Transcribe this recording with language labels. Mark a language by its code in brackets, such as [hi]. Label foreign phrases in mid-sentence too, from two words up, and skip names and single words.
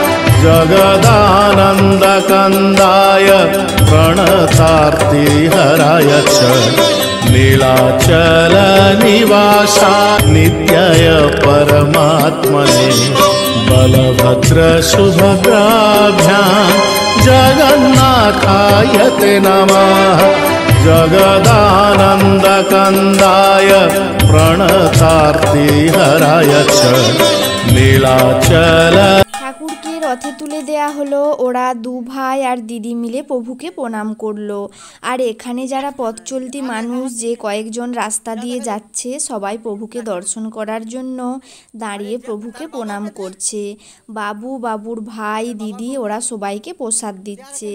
[sa] जगदानन्दकन्दाय प्रणतार्तिहराय च नीलाचल निवासा नित्याय परमात्मने बलभद्र सुभद्राभ्यां जगन्नाथाय ते नमः। जगदानन्दकन्दाय प्रणतार्तिहराय च नीलाचल। [bn] ঠাকুরকে রথে তুলে দেয়া হলো, ওরা দু ভাই আর দিদি মিলে প্রভুকে প্রণাম করলো। আর এখানে যারা পথ চলতি মানুষ, যে কয়েকজন রাস্তা দিয়ে যাচ্ছে, সবাই প্রভুকে দর্শন করার জন্য দাঁড়িয়ে প্রভুকে প্রণাম করছে। বাবু, বাবুর ভাই, দিদি ওরা সবাইকে প্রসাদ দিচ্ছে।